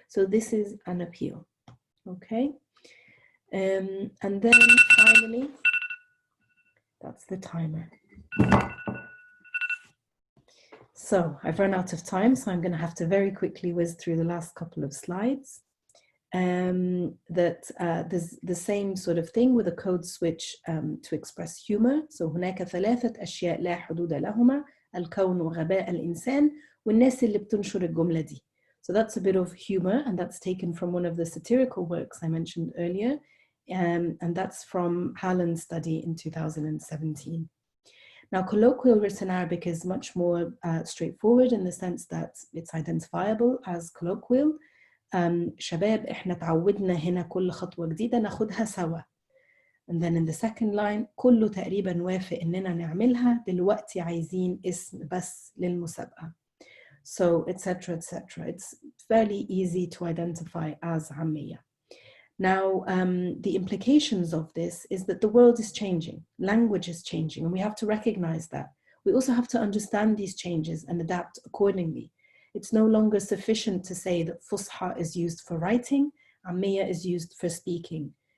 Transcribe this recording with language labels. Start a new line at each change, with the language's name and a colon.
English: So this is an appeal, okay? And then finally, that's the timer. So I've run out of time, so I'm going to have to very quickly whiz through the last couple of slides. There's the same sort of thing with a code switch to express humor. So
Arabic: هناك ثلاثة أشياء لا حدود لهما الكون وغباء الإنسان والناس اللي بتنشر الجملة دي.
English: So that's a bit of humor, and that's taken from one of the satirical works I mentioned earlier, and that's from Hallen's study in 2017. Now, colloquial written Arabic is much more straightforward in the sense that it's identifiable as colloquial.
Arabic: شباب إحنا تعودنا هنا كل خطوة جديدة ناخدها سوا.
English: And then in the second line
Arabic: كله تقريبا وافق إننا نعملها دلوقتي عايزين اسم بس للمسابقة.
English: So etc. etc. It's fairly easy to identify as āmmīyah. Now, the implications of this is that the world is changing, language is changing, and we have to recognize that. We also have to understand these changes and adapt accordingly. It's no longer sufficient to say that fuṣḥá is used for writing, āmmīyah is used for speaking.